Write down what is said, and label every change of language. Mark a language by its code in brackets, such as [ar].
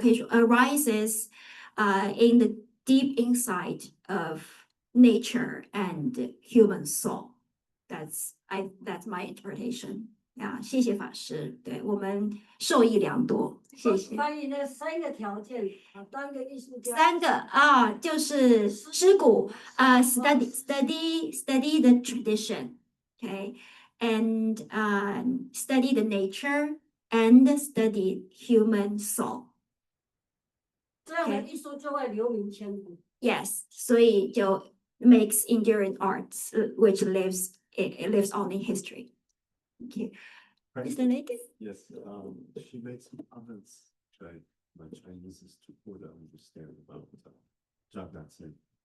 [en] Arises in the deep inside of nature and human soul. That's my interpretation. [zh] 谢谢法师，对我们受益良多，谢谢。翻译那3个条件当个艺术家。 3个就是知古 [en] study the tradition, okay, and study the nature. And study human soul. [zh] 这样的艺术就会留名千古。 [en] Yes, [zh] 所以就 [en] makes enduring arts, which lives on in history. Thank you. Mr. Nagin? Yes, she made some comments which my Chinese is too poor to understand about Zhang Daxin.